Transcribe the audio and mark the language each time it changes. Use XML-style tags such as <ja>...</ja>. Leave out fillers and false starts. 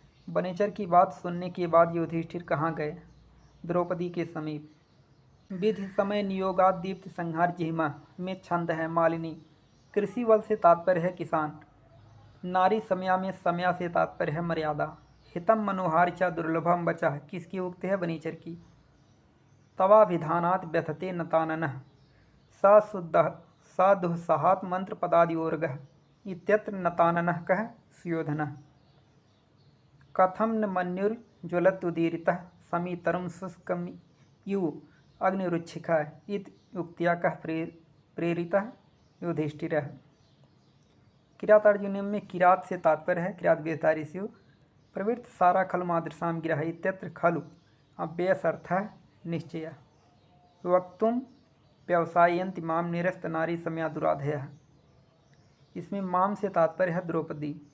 <hi>वनेचर की बात सुनने के बाद युधिष्ठिर कहाँ गए? द्रौपदी के समीप।</hi> <sa>विधि समय नियोगात दीप्त संहार जिह्मा</sa> <hi>में छंद है मालिनी। कृषि बल से तात्पर्य है किसान। नारी समया में समया से तात्पर्य है मर्यादा।</hi> <sa>हितम मनोहार च दुर्लभम बचा</sa> <hi>किसकी उक्ति है? वनेचर की।</hi> <sa>तवाभिधानात् व्यथते नताननः सा दुःसहात् मंत्र पदादियोर्गः इत्यत्र नताननः कः सुयोधनः। कथम न मन्युर्ज्वलत्युदीरितः समीतरं शुष्कं इव अग्निरुच्छिखा इति उक्त्या कः प्रेरितः युधिष्ठिरः।</sa> <hi>किरातार्जुनीयम में किरात से तात्पर्य है किरात वेशधारी शिव।</hi> <sa>प्रवृत्त सारा खलु मादृशाम गिरः इत्यत्र खलु अव्ययसर्थः निश्चयः। वक्तुम व्यवसाययन्ति माम निरस्त नारी समया दुराधयः,</sa> <hi>इसमें माम से तात्पर्य है द्रौपदी।</hi>